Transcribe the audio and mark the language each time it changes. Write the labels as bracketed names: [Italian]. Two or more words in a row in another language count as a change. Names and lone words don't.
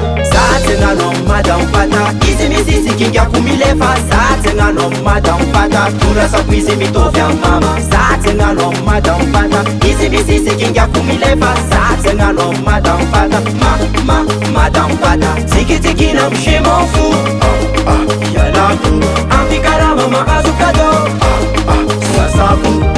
[Malagasy] Za tsy hagnano amin'ny madamo pata, izy misy izy kingako milefa. Za tsy hagnano amin'ny madamo pata, torasako izy mitovy amin'ny mama. Za tsy hagnano amin'ny madamo pata, izy misy izy kingako milefa. Za tsy hagnano amin'ny madamo pata, ma, ma, madamo pata. Tsikitsiky na amin'ny [French] je m'en fous. [Malagasy] Ah, ah, hialako. Amin'ny karama mahazo cadeau. Ah, ah, sasako.